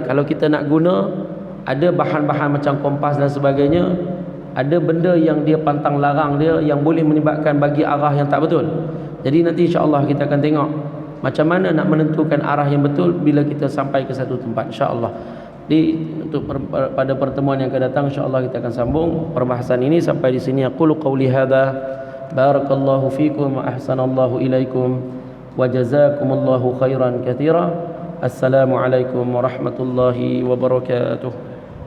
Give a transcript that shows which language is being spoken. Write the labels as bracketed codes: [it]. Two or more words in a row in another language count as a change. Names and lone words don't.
[ms] Kalau kita nak guna, ada bahan-bahan macam kompas dan sebagainya, ada benda yang dia pantang larang dia yang boleh menyebabkan bagi arah yang tak betul. Jadi nanti insya-Allah kita akan tengok macam mana nak menentukan arah yang betul bila kita sampai ke satu tempat, insya-Allah. Untuk pada pertemuan yang akan datang insya-Allah kita akan sambung perbahasan ini. Sampai di sini [ar] أقول قولي هذا, بارك الله فيكم وأحسن الله إليكم وجزاكم الله خيرا كثيرا. السلام عليكم ورحمة الله وبركاته.